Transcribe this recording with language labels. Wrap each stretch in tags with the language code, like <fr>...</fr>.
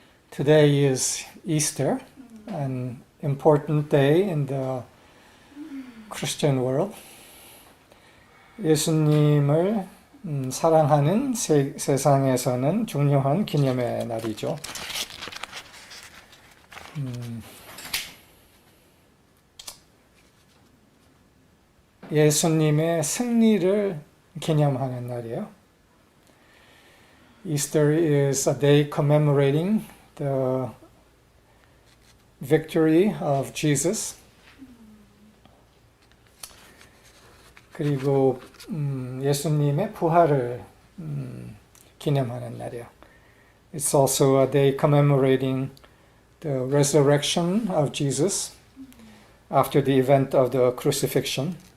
<en>Today is Easter, an important day in the Christian world.</en> <ko>예수님을 사랑하는 세상에서는 중요한 기념의 날이죠. 예수님의 승리를 기념하는 날이에요.</ko> <en>Easter is a day commemorating the victory of Jesus.</en> <ko>그리고 예수님의 부활을 기념하는 날이에요.</ko> <en>It's also a day commemorating the resurrection of Jesus after the event of the crucifixion.</en>